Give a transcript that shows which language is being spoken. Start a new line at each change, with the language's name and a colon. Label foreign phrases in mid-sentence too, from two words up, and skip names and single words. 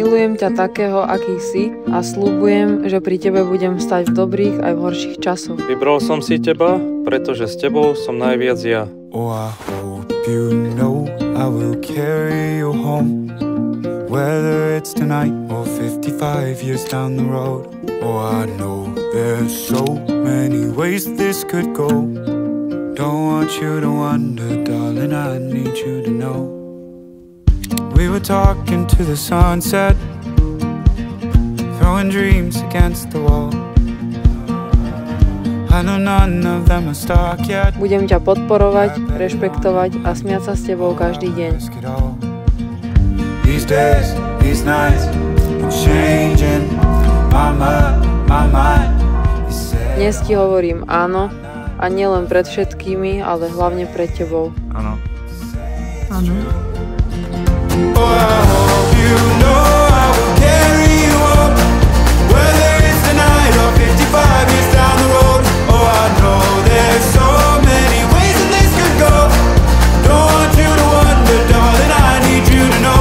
Slovak: Milujem ťa takého, aký si a sľubujem, že pri tebe budem stať v dobrých aj v horších časoch. Vybral som si teba, pretože s tebou som najviac ja.
English: Oh, I hope you know I will carry you home, whether it's tonight or 55 years down the road. Oh, I know there's so many ways this could go. Don't want you to wonder, darling, I need you to know. We were talking to the sunset, throwing dreams against the wall. I know none of them are stuck yet.
Slovak: Budem ťa podporovať, rešpektovať a smiať sa s tebou každý deň.
English: These days, these nights, I'm changing my mind.
Slovak: Dnes ti hovorím áno a nielen pred všetkými, ale hlavne pred tebou. Áno. Áno.
English: Oh, I hope you know I will carry you up, whether it's tonight or 55 years down the road. Oh, I know there's so many ways that this could go. Don't want you to wonder, darling, I need you to know.